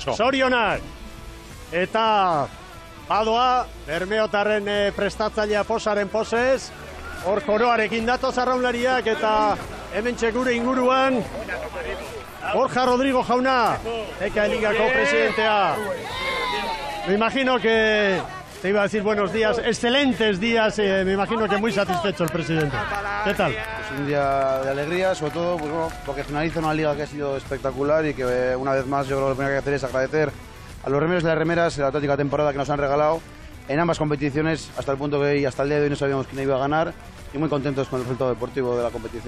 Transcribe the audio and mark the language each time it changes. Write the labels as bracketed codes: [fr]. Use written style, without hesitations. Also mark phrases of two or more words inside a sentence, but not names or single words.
[eu] Zorionak. Eta badoa, Bermeotarren prestatzailea posaren posez, hor koroarekin datoz arraunlariak eta hemen gure inguruan Borja Rodrigo jauna, Eka Ligako presidentea. [es] Me imagino que te iba a decir buenos días, excelentes días, me imagino que muy satisfecho el presidente. ¿Qué tal? Pues un día de alegría, sobre todo porque finaliza una liga que ha sido espectacular y que una vez más yo creo que lo primero que hay que hacer es agradecer a los remeros y las remeras la auténtica temporada que nos han regalado en ambas competiciones, hasta el punto que hasta el día de hoy no sabíamos quién iba a ganar y muy contentos con el resultado deportivo de la competición.